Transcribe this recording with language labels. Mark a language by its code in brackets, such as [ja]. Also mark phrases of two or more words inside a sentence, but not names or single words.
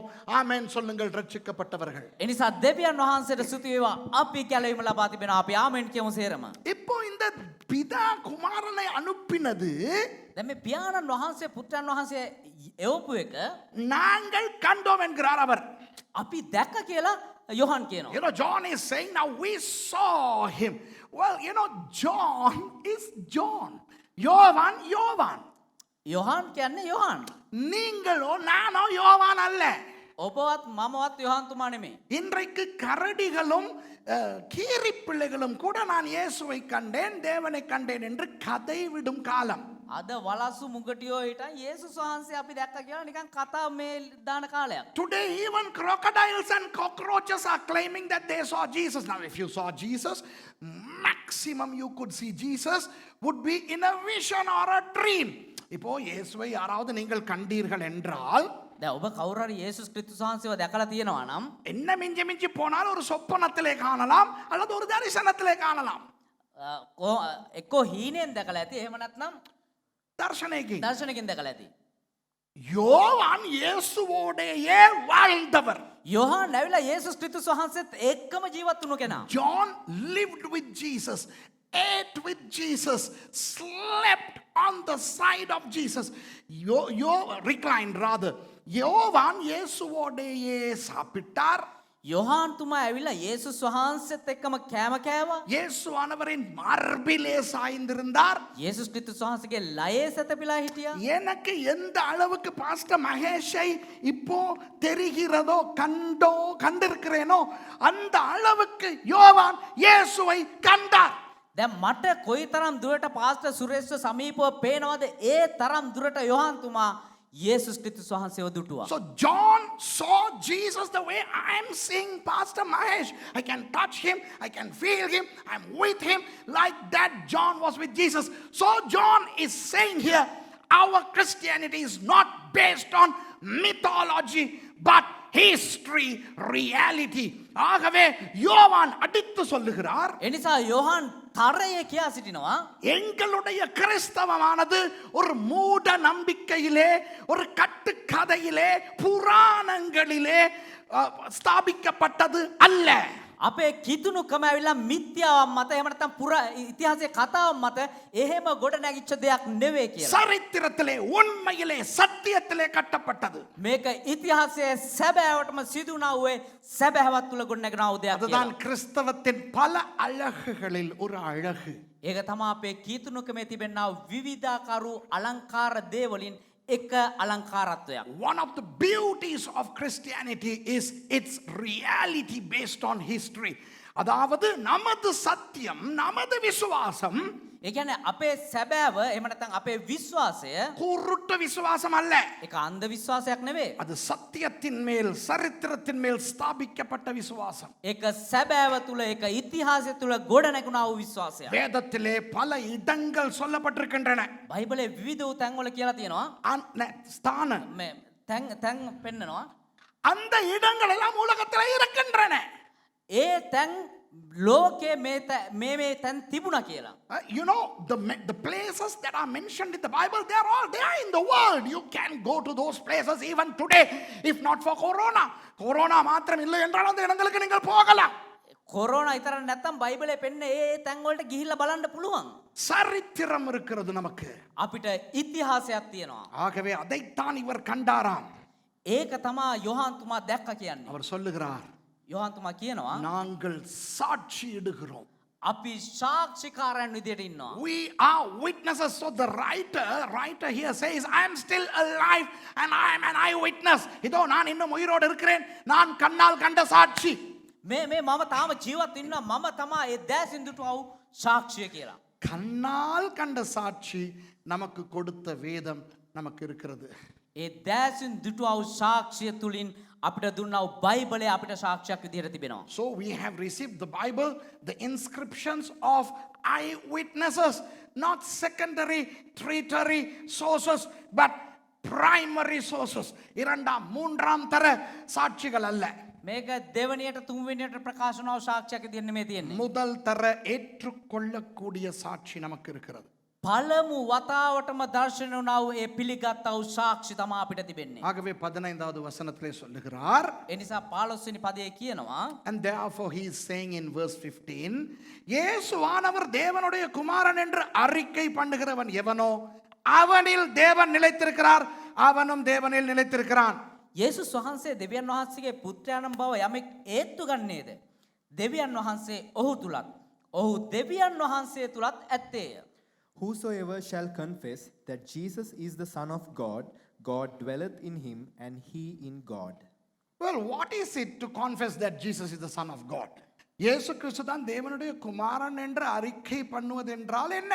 [ta] ஆமென் சொல்லுங்கள், ரட்சிக்கப்பட்டவர்கள். [si] එනිසා දෙවියන් වහන්සේට ස්තුති වේවා. අපි කැලවීම ලබා තිබෙනවා. අපි ආමෙන් කියමු සේරම. [ta] இப்போ இந்த பிதா குமாரனை அனுப்பினது [si] දැන් මේ පියාණන් වහන්සේ පුත්‍රයන් වහන්සේ එවපු එක [ta] நாங்கள் கண்டோம் என்கிறார் அவர். [si] අපි දැක්ක කියලා යොහාන් කියනවා. [en] You know, John is saying, now we saw him. Well, you know, John is John. [ta] யோவான் யோவான். [si] යොහාන් කියන්නේ යොහාන්. [ta] நீங்களோ நானோ யோவான் அல்ல. [si] ඔබවත් මමවත් යොහාන් තුමා නෙමෙයි. [ta] இன்றைக்கு கரடிகளும் கீரி பிள்ளைகளும் கூட நான் இயேசுவை கண்டேன், தேவனை கண்டேன் என்று கதை விடும் காலம். [si] අද වලස්සු මුගටියෝ හිටන් යේසුස් වහන්සේ අපි දැක්ක කියලා නිකන් කතා මේ දාන කාලයක්. [en] Today even crocodiles and cockroaches are claiming that they saw Jesus. Now if you saw Jesus, maximum you could see Jesus would be in a vision or a dream. [ta] இப்போ இயேசுவை யாராவது நீங்கள் கண்டீர்கள் என்றால் [si] දැන් ඔබ කවුරු හරි යේසුස් ක්‍රිස්තුස් වහන්සේව දැකලා තියෙනවා නම් [ta] என்ன மிஞ்சி மிஞ்சி போனால் ஒரு சொப்பனத்திலே காணலாம் அல்லது ஒரு தரிசனத்திலே காணலாம். [si] එක්කෝ හීනෙන් දැකලා ඇති එහෙම නැත්නම් [ta] தர்ஷனைக்கு [si] දර්ශනකින් දැකලා ඇති. [ta] யோவான் இயேசுவோடேயே வாழ்ந்தவர். [si] යොහාන් ඇවිල්ලා යේසුස් ක්‍රිස්තුස් වහන්සේත් එක්කම ජීවත් වුණු කෙනා. [en] John lived with Jesus, ate with Jesus, slept on the side of Jesus. Reclined rather. [ta] யோவான் இயேசுவோடேயே சாப்பிட்டார். [si] යොහාන් තුමා ඇවිල්ලා යේසුස් වහන්සේත් එක්කම කෑම කෑවා. [ta] இயேசுவானவரின் மார்பிலே சாய்ந்திருந்தார். [si] යේසුස් ක්‍රිස්තුස් වහන්සේගේ ලයේ සැතපීලා හිටියා. [ta] எனக்கு எந்த அளவுக்கு பாஸ்டர் மகேஷை இப்போ தெரிகிறதோ கண்டிருக்கிறேனோ அந்த அளவுக்கு யோவான் இயேசுவை கண்டார். [si] දැන් මට කොයිතරම් දුරට පාස්ටර් සුරේෂ්ව සමීපව පේනවද ඒ තරම් දුරට යොහාන් තුමා යේසුස් ක්‍රිස්තුස් වහන්සේව දුටුවා. [en] So John saw Jesus the way I am seeing Pastor Mahesh. I can touch him, I can feel him, I'm with him. Like that John was with Jesus. So John is saying here, our Christianity is not based on mythology but history, reality. [ta] ஆகவே யோவான் அடித்து சொல்லுகிறார், [si] එනිසා යොහාන් තරයේ කියා සිටිනවා [ta] எங்களுடைய கிறிஸ்தவமானது ஒரு மூட நம்பிக்கையிலே, ஒரு கட்டுக்கதையிலே, புராணங்களிலே ஸ்தாபிக்கப்பட்டது அல்ல. [si] අපේ කිතුනුකම ඇවිල්ලා මිත්‍යාවක් මත එහෙම නැත්නම් පුරා ඉතිහාසයේ කතාවක් මත එහෙම ගොඩ නැගිච්ච දෙයක් නෙවෙයි කියලා. [ta] சரித்திரத்திலே, உண்மையிலே, சத்தியத்திலே கட்டப்பட்டது. [si] මේක ඉතිහාසයේ සැබෑවටම සිදු වුණා වූ සැබෑවත් තුල ගොඩ නැගිනා වූ දෙයක් [ta] அதுதான் [si] කියලා. [ta] கிறிஸ்தவத்தின் பல அழகுகளில் ஒரு அழகு. [si] ඒක තමයි අපේ කීතුනුකමේ තිබෙනා විවිධාකාර අලංකාර දේවලින් එක අලංකාරත්වයක්. [en] One of the beauties of Christianity is its reality based on history. [ta] அதாவது நமது சத்தியம், நமது விசுவாசம் [si] ඒ කියන්නේ අපේ සැබෑව එහෙම නැත්නම් අපේ විශ්වාසය [ta] குருட்டு விசுவாசம் அல்ல. [si] ඒක අන්ධ විශ්වාසයක් නෙවෙයි. [ta] அது சத்தியத்தின் மேல், சரித்திரத்தின் மேல் ஸ்தாபிக்கப்பட்ட விசுவாசம். [si] ඒක සැබෑව තුල ඒක ඉතිහාසය තුල ගොඩ නැගුණා වූ විශ්වාසයක්. [ta] வேதத்திலே பல இடங்கள் சொல்லப்பட்டிருக்கின்றன. [si] බයිබලයේ විවිධ වූ තැන්වල කියලා තියෙනවා [ta] ஸ்தான [si] මේ තැන් පෙන්නනවා. [ta] அந்த இடங்கள் எல்லாம் உலகத்தில் இருக்கின்றன. [si] ඒ තැන් ලෝකයේ මේ තැන් තිබුණා කියලා. [en] You know, the places that are mentioned in the Bible, they are all there in the world. You can go to those places even today, if not for Corona. [ta] Corona மாத்திரம் இல்லை என்றால் அந்த இடங்களுக்கு நீங்கள் போகலாம். [si] කොරෝනා විතර නැත්තම් බයිබලයේ පෙන්න ඒ තැන් වලට ගිහිල්ලා බලන්න පුළුවන්. [ta] சரித்திரம் இருக்கிறது நமக்கு. [si] අපිට ඉතිහාසයක් තියෙනවා. [ta] ஆகவே அதைத்தான் இவர் கண்டாராம். [si] ඒක තමා යොහාන් තුමා දැක්ක කියන්නේ. [ta] அவர் சொல்லுகிறார், [si] යොහාන් තුමා කියනවා [ta] நாங்கள் சாட்சியிடுகிறோம். [si] අපි සාක්ෂිකාරයන් විදියට ඉන්නවා. [en] We are witnesses. So the writer here says, I am still alive and I am an eyewitness. [ta] இதோ நான் இன்னும் உயிரோடு இருக்கிறேன், நான் கண்ணால் கண்ட சாட்சி. [si] මේ මම තාම ජීවත් ඉන්නවා, මම තමා ඒ දැසින් දුටුවව සාක්ෂිය කියලා. [ta] கண்ணால் கண்ட சாட்சி நமக்கு கொடுத்த வேதம் நமக்கு இருக்கிறது. [si] ඒ දැසින් දුටුවව සාක්ෂිය තුලින් අපිට දුන්නව බයිබලය අපිට සාක්ෂියක් විදියට තිබෙනවා. [en] So we have received the Bible, the inscriptions of eyewitnesses, not secondary, tertiary sources, but primary sources. [ta] இரண்டாம் மூன்றாம் தர சாட்சிகள் அல்ல. [si] මේක දෙවනියට තුන්වෙනියට ප්‍රකාශ වුණව සාක්ෂියක් විදියට නෙමෙයි තියෙන්නේ. [ta] முதல் தர ஏற்றுக்கொள்ளக்கூடிய சாட்சி நமக்கு இருக்கிறது. [si] පළමු වතාවටම දර්ශන වුණව ඒ පිළිගත්තා වූ සාක්ෂි තමයි අපිට තිබෙන්නේ. [ta] ஆகவே 15வது வசனத்திலே சொல்லுகிறார், [si] ඒ නිසා 15 වෙනි පදයේ කියනවා, [en] and therefore he is saying in verse 15, [ta] இயேசுவானவர் தேவனுடைய குமாரன் என்று அறிக்கை பண்ணுகிறவன் எவனோ அவனில் தேவன் நிலைத்திருக்கிறார், அவனும் தேவனில் நிலைத்திருக்கிறான். [si] යේසුස් වහන්සේ දෙවියන් වහන්සේගේ පුත්‍රයාණන් බව යමෙක් ඒත්තු ගන්නේද? දෙවියන් වහන්සේ ඔහු තුලත්, ඔහු දෙවියන් වහන්සේ තුලත් ඇත්තේය. [en] Whosoever shall confess that Jesus is the Son of God, God dwelleth in him and he in God. Well, what is it to confess that Jesus is the Son of God? [ta] இயேசு கிறிஸ்து தான் தேவனுடைய குமாரன் என்று அறிக்கை பண்ணுவது என்றால் என்ன?